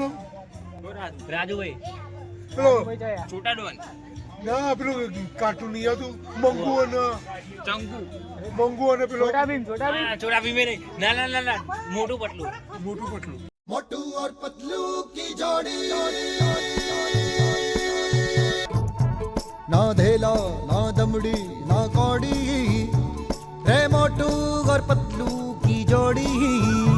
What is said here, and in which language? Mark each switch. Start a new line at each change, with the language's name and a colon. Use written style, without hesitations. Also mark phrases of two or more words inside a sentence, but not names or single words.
Gujarati: રાજુભાઈ પેલો છોટા ડોન ના પેલું કાર્ટૂન નહીં હતું મંગુ અને ચંકુ પેલો છોટા ભીમ છોટા ભીમે નહીં ના મોટું પટલું
Hindi: मोटू और पतलू की जोड़ी ना धेला ना दमड़ी ना कौड़ी रे मोटू और पतलू की जोड़ी